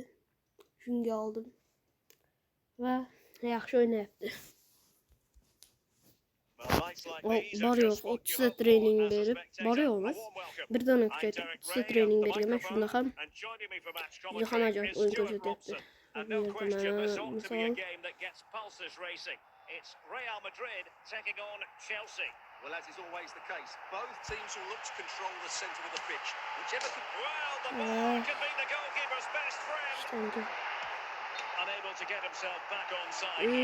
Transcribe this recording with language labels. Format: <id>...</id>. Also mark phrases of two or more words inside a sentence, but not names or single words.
<uz>Shunga oldim. Va yaxshi o'ynayapti. Bor yo'q 30 ta trening berib, bor yo'q emas. Bir dona kuchaytirib 30 ta trening berganman. Shunda ham juda ham ajoyib o'yin ko'rsatyapti. Misol</uz> <en>It's Real Madrid taking on Chelsea. Well, as is always the case, both teams will look to control the centre of the pitch. Whichever can... Well, the ball could be the goalkeeper's best friend. Unable to get himself back on side.</en>